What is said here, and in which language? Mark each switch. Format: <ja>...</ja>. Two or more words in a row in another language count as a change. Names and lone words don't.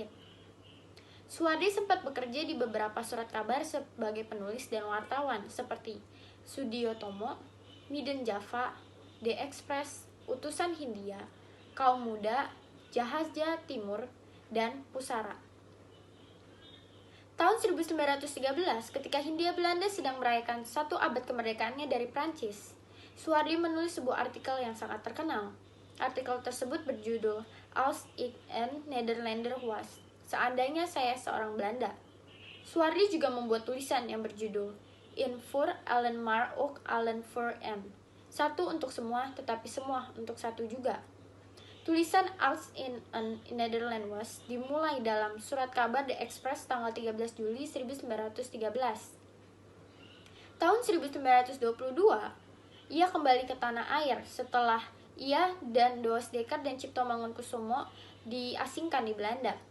<id>Suwardi sempat bekerja di beberapa surat kabar sebagai penulis dan wartawan seperti Sudiyotomo, Midden Java, The Express, Utusan Hindia, Kaum Muda, Jahazja Timur, dan Pusara. Tahun 1913, ketika Hindia Belanda sedang merayakan 1 abad kemerdekaannya dari Prancis, Suwardi menulis sebuah artikel yang sangat terkenal. Artikel tersebut berjudul Als ik een Nederlander was, seandainya saya seorang Belanda. Suwardi juga membuat tulisan yang berjudul In voor allen maar ook allen voor een, satu untuk semua tetapi semua untuk satu juga. Tulisan Als in een Nederland was dimulai dalam surat kabar The Express tanggal 13 Juli 1913. Tahun 1922, ia kembali ke tanah air setelah ia dan Doos Dekker dan Cipto Mangunkusumo diasingkan di Belanda.</id>